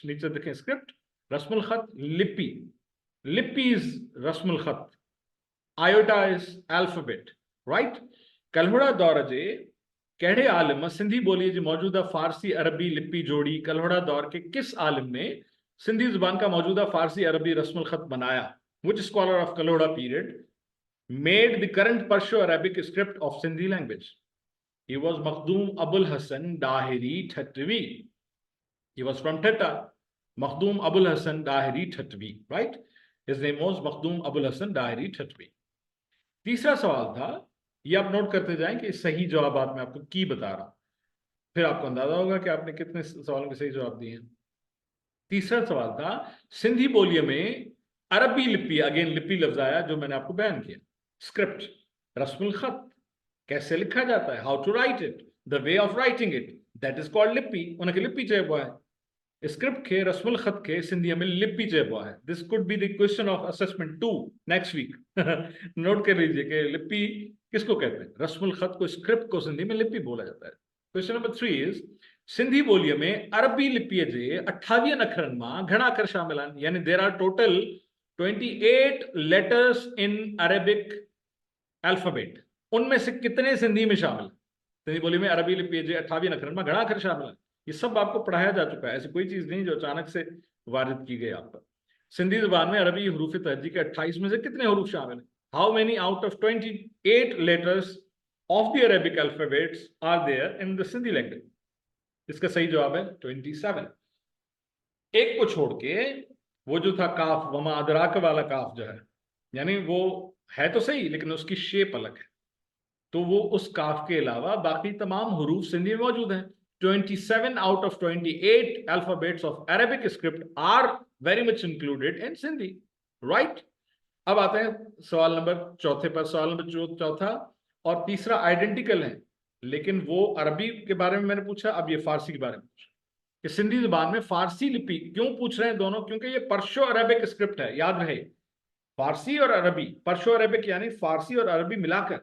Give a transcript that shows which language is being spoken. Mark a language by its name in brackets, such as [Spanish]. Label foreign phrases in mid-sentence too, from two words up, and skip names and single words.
[Urdu] نیچے دیکھیں اسکرپٹ، رسم الخط، لپی۔ لپی از رسم الخط، آیوٹا [English] is alphabet, right. [Sindhi] कलहुड़ा दौरजे केड़े आलिम सिंधी बोलिए जी मौजूदा फारसी अरबी लिपि जोड़ी। [Urdu] کلہوڑا دور کے کس عالم نے سندھی زبان کا موجودہ فارسی عربی رسم الخط بنایا? [English] Which scholar of Kaloda period made the current Perso-Arabic script of Sindhi language? He was Makhdoom Abul Hasan Dahiri Thatwi. He was from Theta. Makhdoom Abul Hasan Dahiri Thatwi, right? His name was Makhdoom Abul Hasan Dahiri Thatwi. [Urdu] تیسرا سوال تھا، یہ آپ نوٹ کرتے جائیں کہ صحیح جواب میں آپ کو کی بتا رہا ہوں، پھر آپ کو اندازہ ہوگا کہ آپ نے کتنے سوالوں کے صحیح جواب دیے ہیں. تیسرا سوال تھا، سندھی بولیوں میں عربی لپی، اگین لپی لفظ آیا جو میں نے آپ کو بیان کیا، اسکرپٹ، رسم الخط، کیسے لکھا جاتا ہے, [English] How to write it, the way of writing it, that is called lipi. [Sindhi] उनके लिपि चेबो है, स्क्रिप्ट के रस्मुल खत के सिंधी में लिपि चेबो है। [English] This could be the question of assessment 2 next week. [Urdu] نوٹ کر لیجیے کہ لپی کس کو کہتے ہیں، رسم الخط کو، اسکرپٹ کو سندھی میں لپی بولا جاتا ہے. [English] Question number 3 is, [Sindhi] सिंधी बोलियों में अरबी लिपि जे 28 अखरन में घणा अखर शामिल हैं, यानी [English] There are total 28 letters in Arabic alphabet. [Urdu] ان میں سے کتنے سندھی میں شامل ہیں? [Sindhi] सिंधी बोली में अरबी लिपि जे 28 अखरन में घणा अखर शामिल हैं। [Urdu] یہ سب آپ کو پڑھایا جا چکا ہے، ایسی کوئی چیز نہیں جو اچانک سے وارد کی گئی آپ پر. سندھی زبان میں عربی حروف تہجی کے 28 میں سے کتنے حروف شامل ہیں? [English] How many out of 28 letters of the Arabic alphabets are there in the Sindhi language? [Urdu] اس کا صحیح جواب ہے 27. ایک کو چھوڑ کے وہ جو تھا کاف, [Arabic] وما أدراك [Urdu] والا کاف جو ہے، یعنی وہ ہے تو صحیح لیکن اس کی شیپ الگ ہے، تو وہ اس کاف کے علاوہ باقی تمام حروف سندھی میں موجود ہیں. [English] 27 out of 28 alphabets of Arabic script are very much included in Sindhi, right? [Urdu] اب آتے ہیں سوال نمبر چوتھے پر۔ سوال نمبر چوتھا اور تیسرا آئیڈینٹیکل ہے، لیکن وہ عربی کے بارے میں میں نے پوچھا، اب یہ فارسی کے بارے میں پوچھا کہ سندھی زبان میں فارسی لپی کیوں پوچھ رہے ہیں دونوں، کیونکہ یہ [English] Perso-Arabic script [Urdu] ہے، یاد رہے، فارسی اور عربی, [English] Perso-Arabic [Urdu] یعنی فارسی اور عربی ملا کر.